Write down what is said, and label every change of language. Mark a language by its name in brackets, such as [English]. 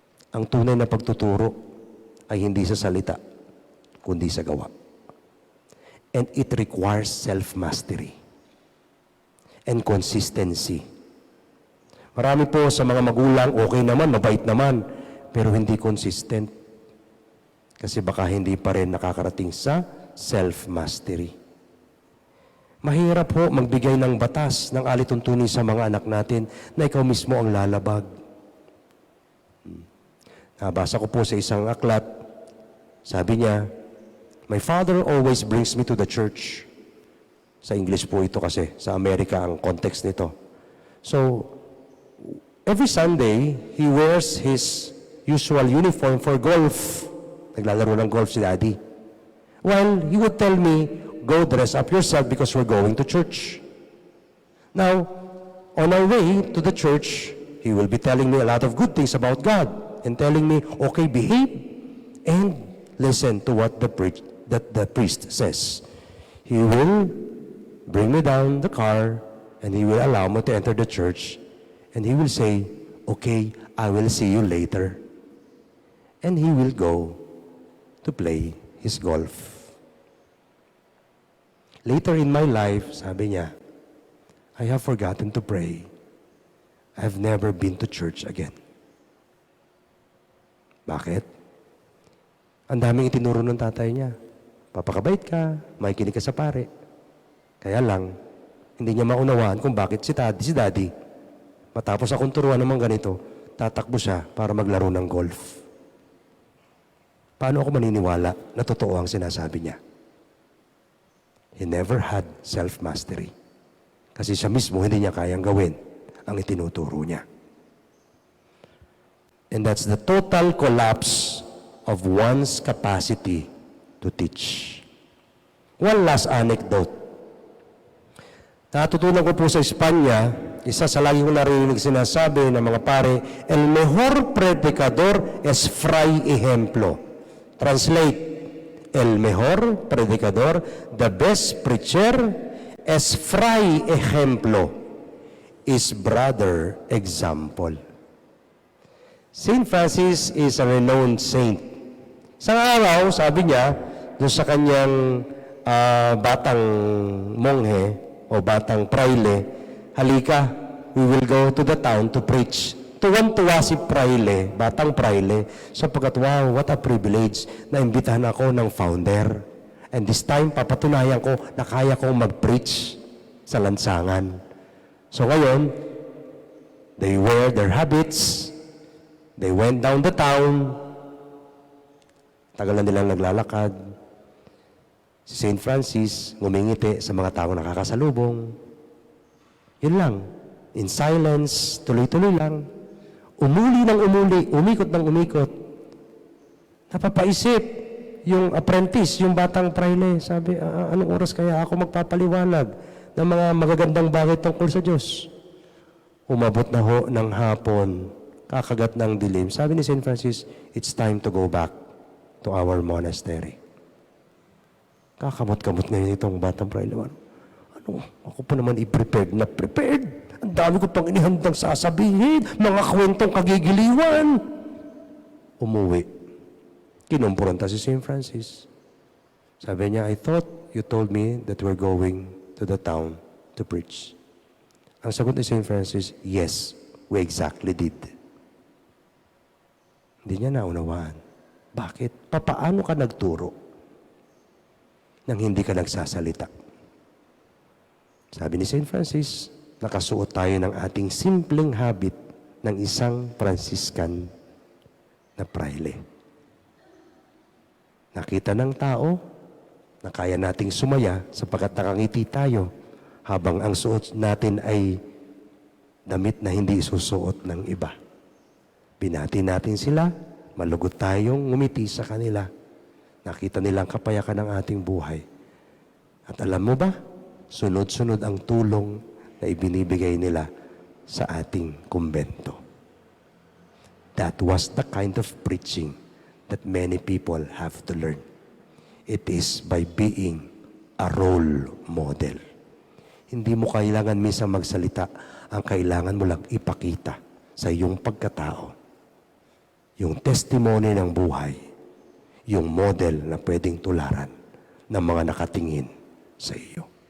[Filipino] Ang tunay na pagtuturo ay hindi sa salita, kundi sa gawa. [English] And it requires self-mastery and consistency. [Filipino] Marami po sa mga magulang, okay naman, mabait naman, pero hindi consistent. Kasi baka hindi pa rin nakakarating sa self-mastery. Mahirap po magbigay ng batas, ng alituntunin sa mga anak natin na ikaw mismo ang lalabag. Nabasa ko po sa isang aklat, sabi niya, [English] my father always brings me to the church. [Filipino] Sa English po ito kasi, sa Amerika ang context nito. [English] So, every Sunday, he wears his usual uniform for golf. [Filipino] Naglalaro ng golf si Daddy. [English] While he would tell me, go dress up yourself because we're going to church. Now, on our way to the church, he will be telling me a lot of good things about God and telling me, okay, behave and listen to what the priest says. He will bring me down the car and he will allow me to enter the church and he will say, okay, I will see you later. And he will go to play his golf. Later in my life, [Filipino] sabi niya, [English] I have forgotten to pray. I have never been to church again. [Filipino] Bakit? Ang daming itinuro ng tatay niya. Papakabait ka, makikinig ka sa pare. Kaya lang, hindi niya maunawaan kung bakit si daddy, matapos akong turuan naman ganito, tatakbo siya para maglaro ng golf. Paano ako maniniwala na totoo ang sinasabi niya? [English] He never had self-mastery. [Filipino] Kasi siya mismo hindi niya kayang gawin ang itinuturo niya. [English] And that's the total collapse of one's capacity to teach. One last anecdote. [Filipino] Natutunan ko po sa Espanya, isa sa lagi ko narinig sinasabi ng mga pare, [Spanish] el mejor predicador es fray ejemplo. [English] Translate, [Spanish] el mejor predicador, [English] the best preacher, [Spanish] es fray ejemplo, [English] is brother example. Saint Francis is a renowned saint. [Filipino] Sa araw, sabi niya, doon sa kanyang batang monghe o batang praile, halika, [English] we will go to the town to preach. [Filipino] Tuwan-tuwa si praile, batang praile, sapagkat wow, [English] what a privilege [Filipino] na imbitahan ako ng founder. [English] And this time, [Filipino] papatunayan ko na kaya kong mag-preach sa lansangan. [English] So [Filipino] ngayon, [English] they wear their habits, they went down the town, [Filipino] tagal na nilang naglalakad. Si St. Francis, ngumingiti sa mga taong nakakasalubong. Yun lang. [English] In silence, [Filipino] tuloy-tuloy lang. Umuli ng umuli, umikot ng umikot. Napapaisip yung apprentice, yung batang praile. Sabi, anong oras kaya ako magpapaliwanag ng mga magagandang bagay tungkol sa Diyos? Umabot na ho ng hapon, kakagat ng dilim. Sabi ni St. [English] Francis, it's time to go back to our monastery. [Filipino] Kakamot-kamot ngayon itong batang praile. Ano? Ako pa naman i-prepared na prepared. Ang dami ko pang inihandang sasabihin. Mga kwentong kagigiliwan. Umuwi. Kinumpuranta si St. Francis. Sabi niya, [English] I thought you told me that we're going to the town to preach. [Filipino] Ang sagot ni [English] St. Francis, yes, we exactly did. [Filipino] Hindi niya naunawaan. Bakit? Papaano ka nagturo nang hindi ka nagsasalita? Sabi ni St. Francis, nakasuot tayo ng ating simpleng habit ng isang Franciscan na praile. Nakita ng tao na kaya nating sumaya sapagkat nakangiti tayo habang ang suot natin ay damit na hindi isusuot ng iba. Binati natin sila, malugod tayong ngumiti sa kanila. Nakita nilang kapayakan ng ating buhay. At alam mo ba, sunod-sunod ang tulong na ibinibigay nila sa ating kumbento. [English] That was the kind of preaching that many people have to learn. It is by being a role model. [Filipino] Hindi mo kailangan minsan magsalita, ang kailangan mo lang ipakita sa iyong pagkatao. Yung testimony ng buhay, yung model na pwedeng tularan ng mga nakatingin sa iyo.